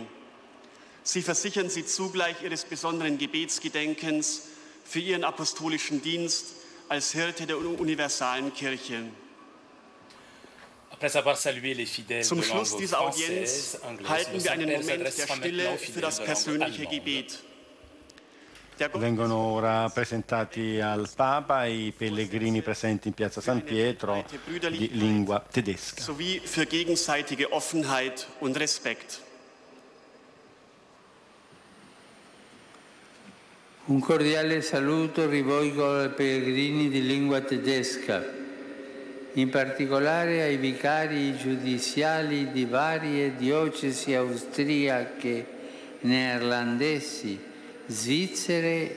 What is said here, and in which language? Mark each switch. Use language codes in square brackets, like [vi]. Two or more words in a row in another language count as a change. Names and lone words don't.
[de] Sie versichern Sie zugleich Ihres besonderen Gebetsgedenkens für Ihren apostolischen Dienst als Hirte der universalen Kirche. Zum Schluss dieser Audienz halten wir einen Moment der Stille für das persönliche Gebet. [it] Vengono ora presentati al Papa i pellegrini presenti in Piazza San Pietro di lingua tedesca. [de] Sowie für gegenseitige Offenheit und Respekt. [it] Un cordiale saluto rivolgo ai pellegrini di lingua tedesca, in particolare ai vicari giudiziali di varie diocesi austriache, neerlandesi, svizzere.